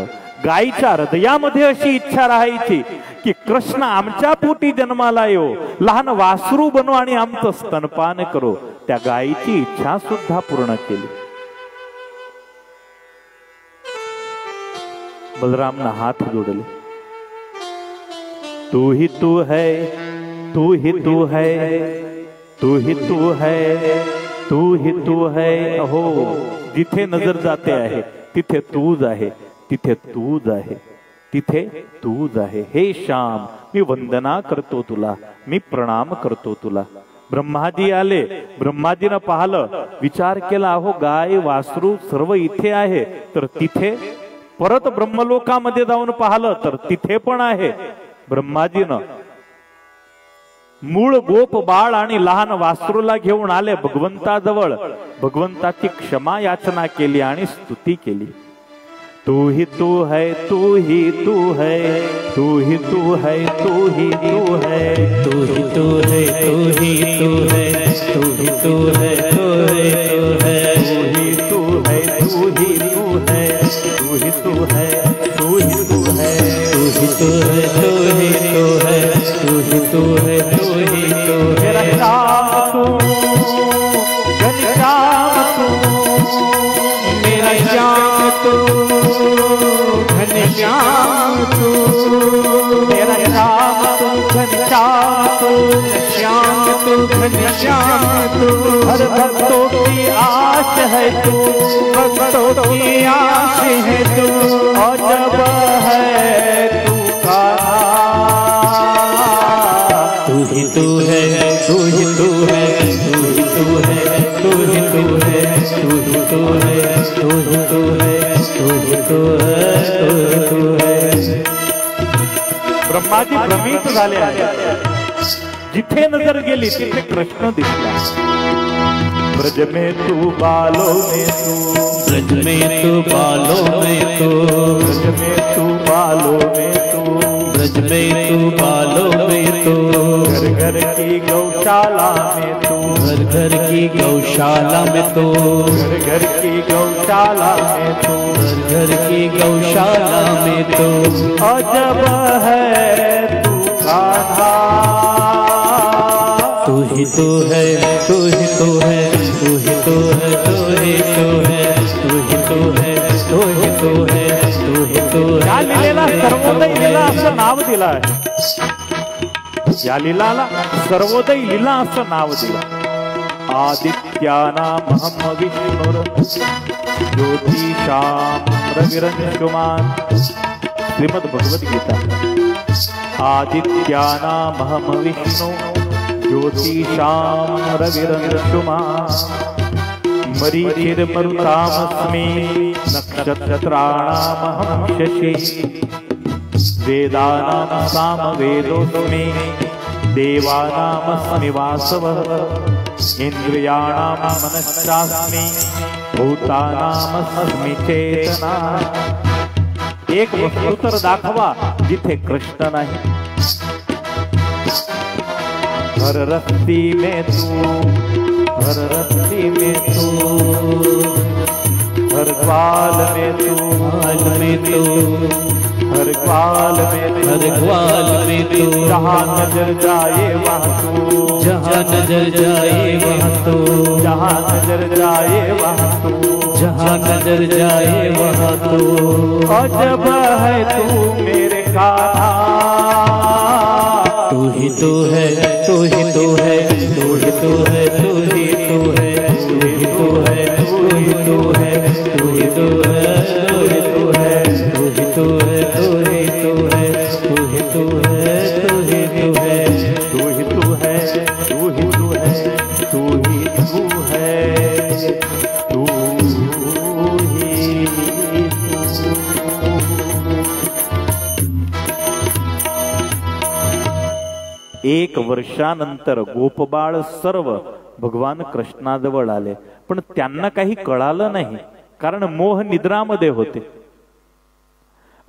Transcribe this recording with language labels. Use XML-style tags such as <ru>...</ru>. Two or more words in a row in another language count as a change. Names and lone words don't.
<mr>गायीच्या हृदयामध्ये अशी इच्छा राहायची की कृष्ण आमच्या पोटी जन्माला येऊ, लहान वासरू बनू आणि आमचं स्तनपान करो. त्या गायीची इच्छा सुद्धा पूर्ण केली. बलरामना हात जोडले.</mr> <hi>तू ही तू है, तू ही तू है, तू ही तू है, तू ही तू है.</hi> <mr>अहो, जिथे नजर जाते आहे तिथे तूच आहे, तिथे तूच आहे, तिथे तूच आहे. हे श्याम, मी वंदना करतो तुला, मी प्रणाम करतो तुला. ब्रह्माजी आले. ब्रह्माजीनं पाहिलं, विचार केला, अहो गाय वासरू सर्व इथे आहे, तर तिथे परत ब्रह्मलोकामध्ये जाऊन पाहिलं तर तिथे पण आहे. ब्रह्माजीनं मूळ गोप बाळ आणि लहान वासरूला घेऊन आले भगवंताजवळ. भगवंताची क्षमा याचना केली आणि स्तुती केली.</mr> <hi>तू ही तू है, तू ही तू है, तू ही तू है, तू ही तू है, तू ही तू है, तू ही तू है, तू ही तू है, तू ही तू है, तू ही तू है, तू ही तू है, तू ही तू है, तू ही तू है, तू ही तू है, तू ही तू है, तू ही तू है. मेरा श्याम तू, घनश्याम तू, मेरा श्याम तू, घनश्याम तू, मेरा श्याम तू, घनश्याम तू, श्याम तू, घनश्याम तू. हर भक्तों की आश है तू, भक्तों की आश है तू. अजब है तू कान्हा. तू ही तू है, तू ही तू है, तू ही तू है, तू ही तू है, तू ही तू है, तू ही तू है, तू ही तू है, तू ही तू है.</hi> <mr>ब्रह्माजी भ्रमित झाले आहे. जिथे नजर गेली तिथे कृष्ण दिसला.</mr> <hi>ब्रज में तू बालों में तू, ब्रज में तू बालों में तू, ब्रज में तू बालों में तू, ब्रज में तू बालों में तू. घर घर की गौशाला में तू, घर घर की गौशाला में तू, घर घर की गौशाला में तू, घर घर की गौशाला में तू. अजब है तू कान्हा. तू ही तू है, तू ही तू है, तू ही तू है, तू ही तू है, तू ही तू है, तू ही तू है, तू ही तू है.</hi> <mr>या लीलेला सर्वोदय लीला असं नाव दिलं आहे. या लीलाला सर्वोदय लीला असं नाव दिलं.</mr> <sa>आदित्यानामहं विष्णुर ज्योतिषां रविरंशुमान्. श्रीमद् भगवद्गीता. आदित्यानामहं विष्णु ज्योतिषां रविरंशुमान्. मरीचिर्मरुतामस्मि नक्षत्राणामहं शशि. वेदानां सामवेदोऽस्मि देवानामस्मि वासवः. इंद्रियाणां मनश्चास्मि भूतानामस्मि चेतना.</sa> <mr>एक वस्तू तर दाखवा जिथे कृष्ण नाही.</mr> <hi>हर रस्ती में तू, हर रस्ती में तू, हर ग्वाल में तू, ग्वाल में तू, हर ग्वाल में तू, हर ग्वाल में तू. जहाँ नजर जाए वहाँ तू, जहाँ नजर जाए वहाँ तू, जहाँ नजर जाए वहाँ तू, जहाँ नजर जाए वहाँ तू. अजब है तू मेरे कान्हा. तू ही तू है, तू ही तू है, तू ही तू है, तू ही तू है, तू ही तू है, तू ही तू है, तू ही तू है, तू ही तू है, तू ही तू है, तू ही तू है, तू ही तू है, तू ही तू है, तू ही तू है, तू ही तू है, तू ही तू है, तू ही तू.</hi> <mr>एक वर्षानंतर गोपबाळ सर्व भगवान कृष्णाजवळ आले, पण त्यांना काही कळालं नाही, कारण मोह निद्रामध्ये होते.</mr>